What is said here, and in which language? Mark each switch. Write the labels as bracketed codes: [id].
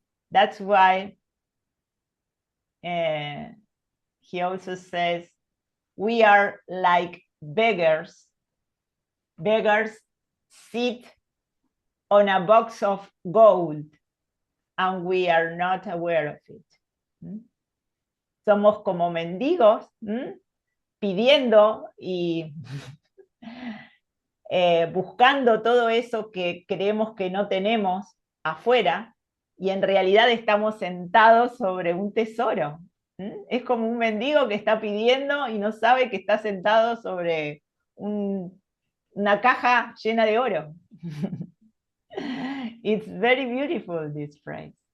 [en] That's why he also says, we are like beggars. Beggars sit on a box of gold and we are not aware of it. [es] Somos como mendigos pidiendo y buscando todo eso que creemos que no tenemos afuera, y en realidad estamos sentados sobre un tesoro. Es como un mendigo que está pidiendo y no sabe que está sentado sobre una caja llena de oro. [en] It's very beautiful, this phrase.